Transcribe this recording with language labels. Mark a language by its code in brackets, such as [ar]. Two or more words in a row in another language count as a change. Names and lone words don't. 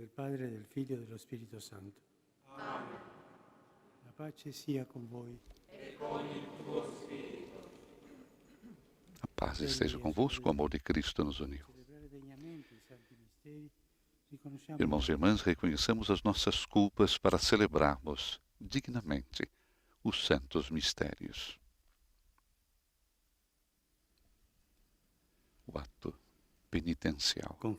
[it] Padre, del Figlio e dello Spirito Santo. Amen. La pace sia con voi. E con il tuo spirito. [pt] A paz esteja convosco, o amor de Cristo nos uniu. Irmãos e irmãs, reconheçamos as nossas culpas para celebrarmos dignamente os santos mistérios. O ato penitencial.